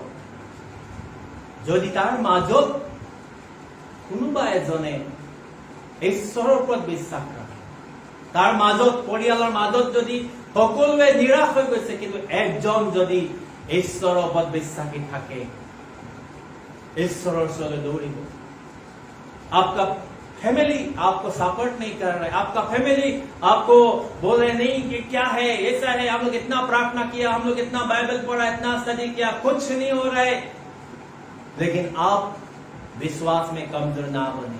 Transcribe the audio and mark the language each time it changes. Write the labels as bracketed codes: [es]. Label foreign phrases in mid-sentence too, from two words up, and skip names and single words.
[as] যদি তাৰ মাজত কোনোবা এজনে ঈশ্বৰৰ ওপৰত বিশ্বাস ৰাখে, তাৰ মাজত পৰিয়ালৰ মাজত যদি সকলোৱে নিৰাশ হৈ গৈছে, কিন্তু একজন যদি ঈশ্বৰৰ ওপৰত বিশ্বাসী থাকে, ঈশ্বৰৰ ওচৰলৈ দৌৰিব। [hi] आपका फैमिली आपको सपोर्ट नहीं कर रहा है, आपका फैमिली आपको बोल रहे नहीं कि क्या है, ऐसा है, हम लोग इतना प्रार्थना किया, हम लोग इतना बाइबल पढ़ा, इतना स्टडी किया, कुछ नहीं हो रहा है, लेकिन आप विश्वास में कमजोर ना बने।